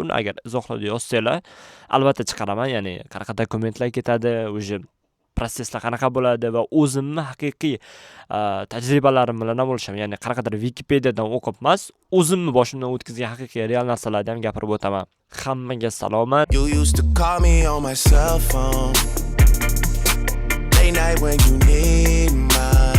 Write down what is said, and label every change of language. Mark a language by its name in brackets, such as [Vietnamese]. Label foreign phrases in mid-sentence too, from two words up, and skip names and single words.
[Uzbek] Agar izohlarda yozsanglar, albatta chiqaraman. Ya'ni qanaqa dokumentlar ketadi, o'sha proseslar qanaqa bo'ladi va o'zimni haqiqiy tajribalarim bilan ham bo'lishaman. Ya'ni qanaqadir Wikipediyadan o'qib emas, o'zimni boshimdan o'tkazgan haqiqiy real narsalarni ham gapirib o'taman. Hammaga salomat. [English] You used to call me on my cell phone. Late night when you need my